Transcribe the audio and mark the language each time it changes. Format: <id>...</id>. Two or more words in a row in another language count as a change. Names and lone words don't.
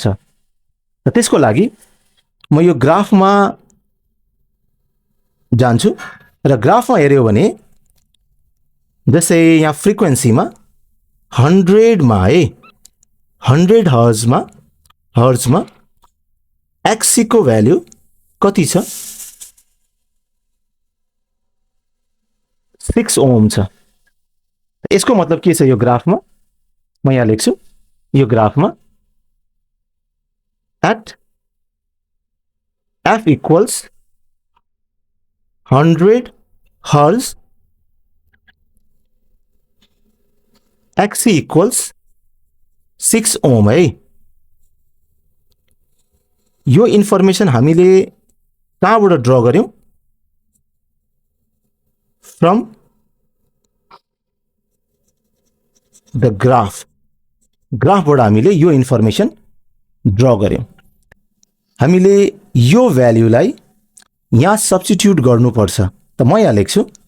<ne>त त्यसको लागि म यो ग्राफमा जान्छु, र ग्राफमा हेर्यो भने जस्तै यहाँ फ्रिक्वेन्सीमा 100 मा है 100 हर्जमा XC को भ्यालु कति छ 6 ओम छ यसको मतलब के छ यो ग्राफमा म यहाँ लेख्छु यो ग्राफमा</ne> <en>at f equals 100 hertz XC equals 6 ohm</en> <ne>है यो इन्फर्मेसन हामीले कहाँबाट ड्र गर्यौं</ne> <en>from the</en> <ne>ग्राफबाट हामीले यो इन्फर्मेसन ड्र गर्यौं हामीले यो भ्यालुलाई यहाँ सब्स्टिट्युट गर्नुपर्छ त म यहाँ लेख्छु</ne>